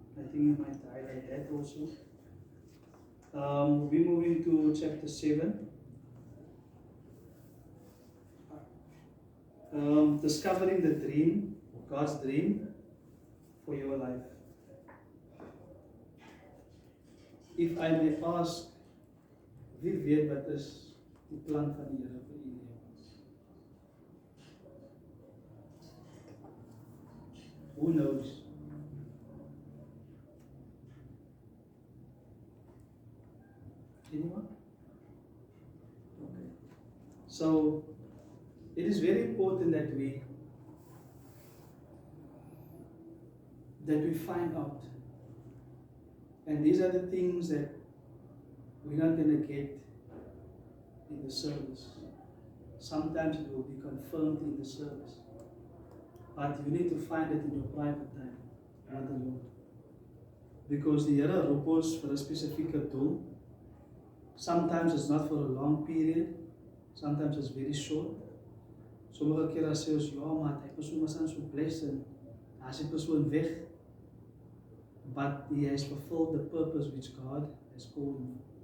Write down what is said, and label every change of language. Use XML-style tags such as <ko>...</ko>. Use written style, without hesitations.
<en>I think you might highlight that also. We're moving to chapter 7. Discovering the dream, God's dream for your life. If I may ask,</en> <af>wie weet wat is die plan van die Here vir u lewens?</af> <en>Who knows? Anyone? Okay. So it is very important that we find out. And these are the things that we're not going to get in the service. Sometimes it will be confirmed in the service. But you need to find it in your private time with the Lord. Because the</en> <af>Here roep ons vir 'n spesifieke doel.</af> <en>Sometimes it's not for a long period. Sometimes it's very short.</en> <af>Sommige kere sê ons, ja, maar hy persoon was so blessed en as die persoon weg.</af> <en>But he has fulfilled the purpose which God has called him.</en>